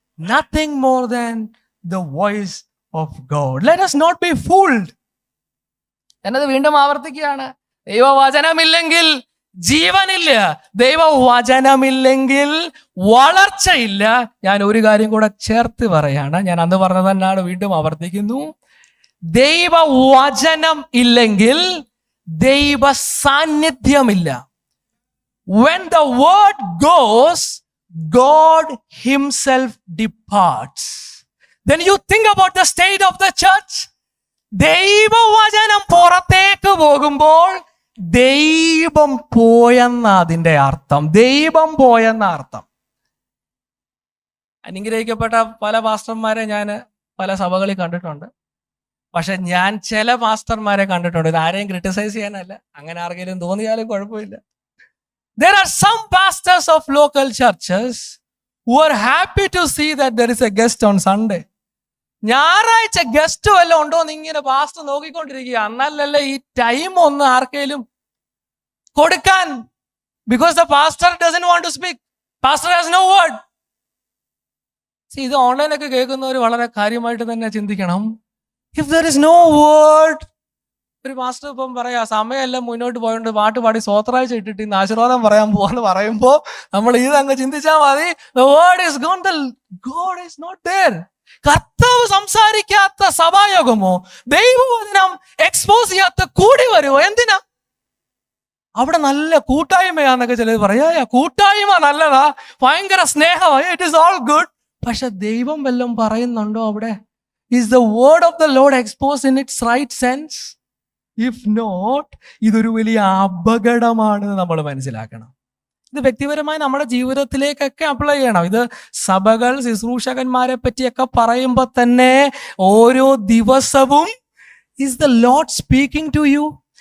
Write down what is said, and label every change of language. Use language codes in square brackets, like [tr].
[en] Nothing more than the voice of God. Let us not be fooled. [ml] എന്നത് വീണ്ടും ആവർത്തിക്കുകയാണ്. ദൈവവചനമില്ലെങ്കിൽ ജീവനില്ല, ദൈവവചനമില്ലെങ്കിൽ വളർച്ചയില്ല. ഞാൻ ഒരു കാര്യം കൂടെ ചേർത്ത് പറയാണ്, ഞാൻ അന്ന് പറഞ്ഞത് തന്നെയാണ്, വീണ്ടും ആവർത്തിക്കുന്നു. ദൈവവചനം ഇല്ലെങ്കിൽ ദൈവ സാന്നിധ്യമില്ല. [en] When the word goes, God himself departs. Then you think about the state of the church. [ml] ദൈവവചനം പുറത്തേക്ക് പോകുമ്പോൾ ദൈവം പോയെന്ന അതിൻ്റെ അർത്ഥം. ദൈവം പോയെന്ന അർത്ഥം. അനുഗ്രഹിക്കപ്പെട്ട പല പാസ്റ്റർമാരെ ഞാൻ പല സഭകളിൽ കണ്ടിട്ടുണ്ട്. പക്ഷെ ഞാൻ ചില പാസ്റ്റർമാരെ കണ്ടിട്ടുണ്ട്, ഇത് ആരെയും ക്രിട്ടിസൈസ് ചെയ്യാനല്ല, അങ്ങനെ ആർക്കെങ്കിലും തോന്നിയാലും കുഴപ്പമില്ല. [en] There are some pastors of local churches who are happy to see that there is a guest on Sunday. [ml] ഞായറാഴ്ച ഗസ്റ്റ് വല്ലതും ഉണ്ടോ എന്ന് ഇങ്ങനെ പാസ്റ്റർ നോക്കിക്കൊണ്ടിരിക്കുക. എന്നാലല്ലേ ഈ ടൈം ഒന്ന് ആർക്കെങ്കിലും കൊടുക്കാൻ. [en] Because the pastor doesn't want to speak. Pastor has no word. [ml] ഇത് ഓൺലൈനൊക്കെ കേൾക്കുന്നവർ വളരെ കാര്യമായിട്ട് തന്നെ ചിന്തിക്കണം. [en] If there is no word, [ml] ഒരു മാസ്റ്റർ ഇപ്പം പറയാ സമയമെല്ലാം മുന്നോട്ട് പോയോണ്ട് പാട്ട് പാടി സ്വോത്രാഴ്ച ഇട്ടിട്ട് ഇന്ന് ആശീർവാദം പറയാൻ പോവാന്ന് പറയുമ്പോ നമ്മൾ ഇതങ്ങ് ചിന്തിച്ചാൽ മതി. [en] The word is gone, the God is not there. [ml] കർത്താവ് സംസാരിക്കാത്ത സഭായോഗമോ ദൈവവചനം എക്സ്പോസ് ചെയ്യാത്ത കൂടി വരുമോ? എന്തിനാ? അവിടെ നല്ല കൂട്ടായ്മയാന്നൊക്കെ ചിലർ പറയാ. കൂട്ടായ്മ നല്ലതാ, ഭയങ്കര സ്നേഹമായി, [en] It is all good. [ml] പക്ഷെ ദൈവം വല്ലതും പറയുന്നുണ്ടോ അവിടെ? [en] Is the word of the Lord exposed in its right sense? If not, [ml] ഇതൊരു വലിയ അപകടമാണെന്ന് നമ്മൾ മനസ്സിലാക്കണം. ഇത് വ്യക്തിപരമായി നമ്മുടെ ജീവിതത്തിലേക്കൊക്കെ അപ്ലൈ ചെയ്യണം. ഇത് സഭകൾ, ശുശ്രൂഷകന്മാരെ പറ്റിയൊക്കെ പറയുമ്പോൾ തന്നെ ഓരോ ദിവസവും [en] is the Lord speaking to you?